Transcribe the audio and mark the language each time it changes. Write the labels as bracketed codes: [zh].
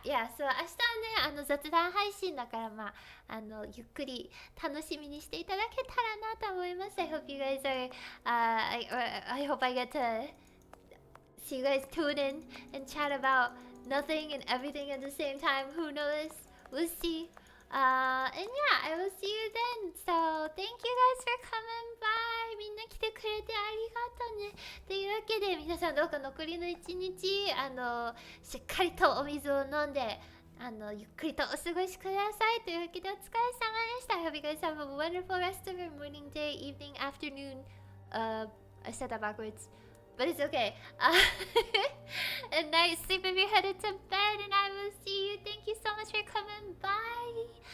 [en] Yeah, so [ja] 明日はね、雑談配信だから、まあ、ゆっくり楽しみにしていただけたらなと思います。 [en] I hope you guys are, I hope I get to see you guys tune in and chat about nothing and everything at the same time. Who knows? We'll see. And yeah, I will see you then. So, thank you guys for coming by. [ja] みんな来てくれてありがとうね。というわけで、皆さんどうか残りの一日、しっかりとお水を飲んで、ゆっくりとお過ごしください。というわけで、お疲れ様でした。 [en] I hope you guys have a wonderful rest of your morning, day, evening, afternoon. I said that backwards. But it's okay. A night sleep if you're headed to bed, and I will see you. Thank you so much for coming by.